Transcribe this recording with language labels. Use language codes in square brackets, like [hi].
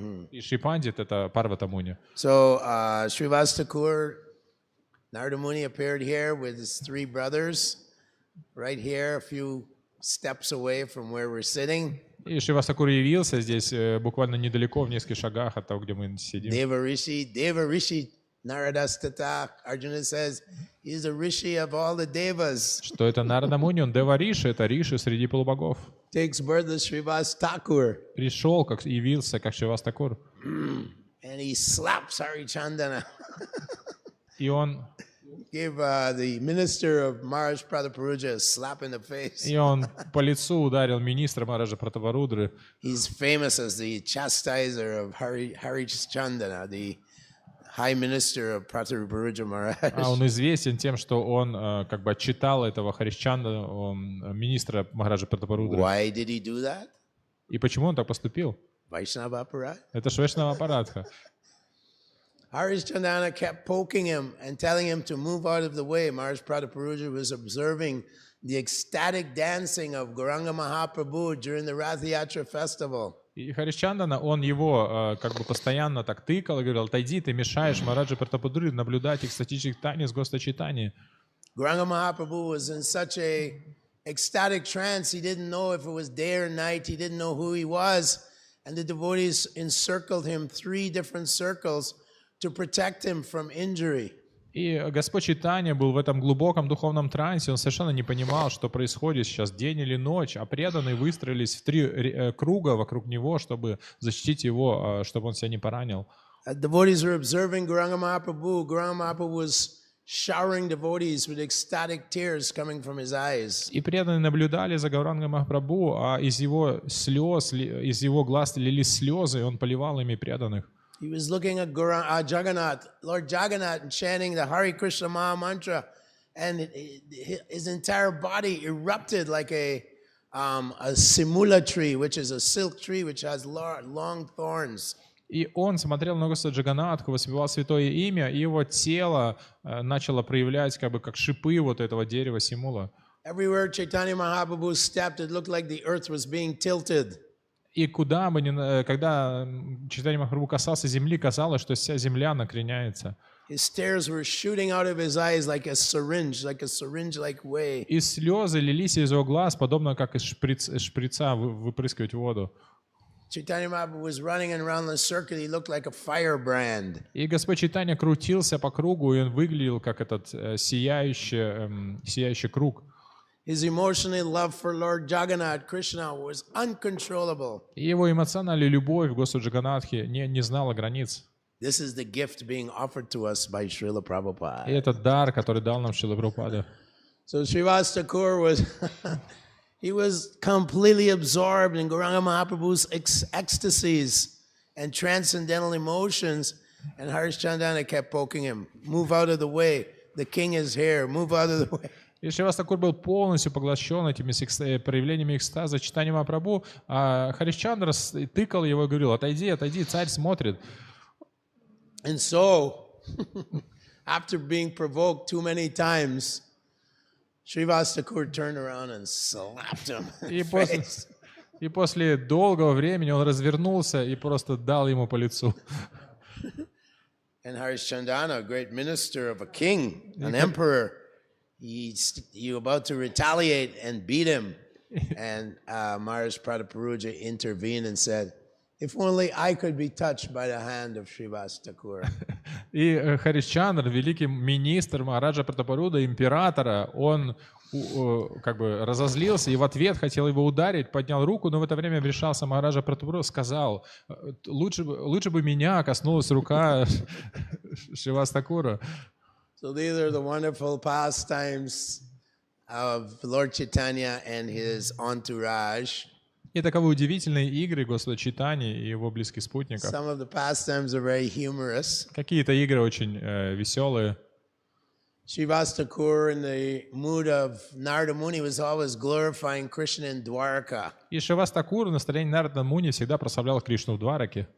[ru] И Шрипандит — это Парвата Муни. [en] So Srivas Thakur, Narada Muni appeared here with his three brothers, right here, a few steps away from where we're sitting. [ru] И Шривас Такур явился здесь буквально недалеко, в нескольких шагах от того, где мы сидим. [sa] Deva Rishi, Naradastata. [en] Arjuna says, he's a rishi of all the devas. [ru] Что это Нарада Муни, он Дева Риши, это Риши среди полубогов. [en] Takes birth as Srivas Thakur. [ru] Пришел, явился, как Шривас Такур. [en] And he slaps Harichandana. [ru] И он [en] gave the minister of Maharaj Prataparuja a slap in the face. [ru] И он по лицу ударил министра Махараджа Пратапарудры. [en] He's famous as the chastiser of Harichandana, the high minister of Prataparuja Maharaj. [ru] А он известен тем, что он как бы отчитал этого Харишчанда, министра Махараджа Пратапарудры. [en] Why did he do that? [ru] И почему он так поступил? [sa] Vaishnava Aparat. [ru] Это Вайшнава Апарадха. [en] Harishchandana kept poking him and telling him to move out of the way. Maharaj Prataparuja was observing the ecstatic dancing of Gauranga Mahaprabhu during the Rath Yatra festival. [ru] И Харишчандана, он его как бы постоянно так тыкал и говорил: отойди, ты мешаешь Махараджа Пратапудри наблюдать экстатический танец Господа Чайтаньи. [en] Gauranga Mahaprabhu was in such a ecstatic trance, he didn't know if it was day or night, he didn't know who he was, and the devotees encircled him 3 different circles to protect him from injury. [ru] И Господь Чайтанья был в этом глубоком духовном трансе, он совершенно не понимал, что происходит сейчас, день или ночь, а преданные выстроились в 3 круга вокруг него, чтобы защитить его, чтобы он себя не поранил. [en] Devotees were observing Gauranga Mahaprabhu. Gauranga Mahaprabhu was showering devotees with ecstatic tears coming from his eyes. [ru] И преданные наблюдали за Гауранга Махапрабху, а из его слез, из его глаз лились слезы, и он поливал ими преданных. [en] He was looking at Jagannath, Lord Jagannath, and chanting the Hare Krishna Maha Mantra, and his entire body erupted like a simula tree, which is a silk tree which has long thorns. [ru] И он смотрел на Господа Джаганнатху, воспевал святое имя, и его тело начало проявлять как шипы вот этого дерева симула. [en] Everywhere Chaitanya Mahaprabhu stepped, it looked like the earth was being tilted. [ru] И куда бы когда Чайтанья Махапрабху касался земли, казалось, что вся земля накреняется. [en] His tears were shooting out of his eyes like a syringe-like way. [ru] И слезы лились из его глаз, подобно как из шприца выпрыскивать воду. [en] Chaitanya Mahaprabhu was running around the circuit. He looked like a firebrand. [ru] И Господь Чайтанья крутился по кругу, и он выглядел как этот сияющий круг. [en] His emotional love for Lord Jagannath, Krishna, was uncontrollable. [ru] И его эмоциональная любовь к Господу Джаганнатхе не знала границ. [en] This is the gift being offered to us by Srila [ru] И [en] Prabhupada. [ru] это дар, который дал нам Шрила Прабхупада. [en] So Srivas Thakur was, he was completely absorbed in Gauranga Mahaprabhu's ecstasies and transcendental emotions, and Harish Chandana kept poking him, move out of the way, the king is here, move out of the way. [ru] И Шривас Такур был полностью поглощен этими проявлениями экстаза, читанием Махапрабху, а Харишчандра тыкал его и говорил: отойди, отойди, царь смотрит. [en] And so, after being provoked too many times, Srivas Thakur turned around and slapped him in the face. [ru] И после долгого времени он развернулся и просто дал ему по лицу. [en] And Harish Chandana, a great minister of a king, an emperor, he about to retaliate and beat him. And Maharaj Prataparuja intervened and said, if only I could be touched by the hand of Srivas Thakur. [ru] И Харишчандр, великий министр Махараджа Пратапаруда, императора, он как бы разозлился и в ответ хотел его ударить, поднял руку, но в это время вмешался Махараджа Пратапаруда, сказал: лучше бы меня коснулась рука Шривас Такура. [en] So these are the wonderful pastimes of Lord Chaitanya and his entourage. [ru] И таковы удивительные игры Господа Чайтаньи и его близких спутников. [en] Some of the pastimes are very humorous. [ru] Какие-то игры очень веселые. [en] Srivas Thakur, in the mood of Narada Muni, was always glorifying Krishna in Dwarka. [ru] И Шривас Такур в настроении Нарада Муни всегда прославлял Кришну в Двараке.